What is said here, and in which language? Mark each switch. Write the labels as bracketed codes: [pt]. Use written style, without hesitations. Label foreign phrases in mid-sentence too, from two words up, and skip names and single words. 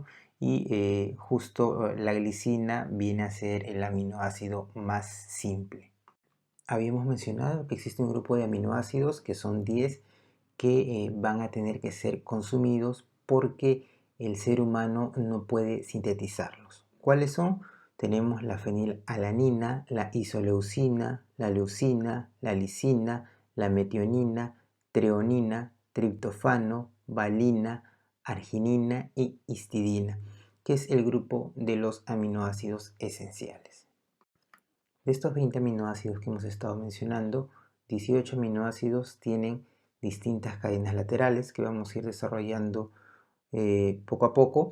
[es] Y justo la glicina viene a ser el aminoácido más simple. Habíamos mencionado que existe un grupo de aminoácidos que son 10 que van a tener que ser consumidos porque el ser humano no puede sintetizarlos. ¿Cuáles son? Tenemos la fenilalanina, la isoleucina, la leucina, la lisina, la metionina, treonina, triptofano, valina, arginina y histidina, que es el grupo de los aminoácidos esenciales. De estos 20 aminoácidos que hemos estado mencionando, 18 aminoácidos tienen distintas cadenas laterales que vamos a ir desarrollando poco a poco.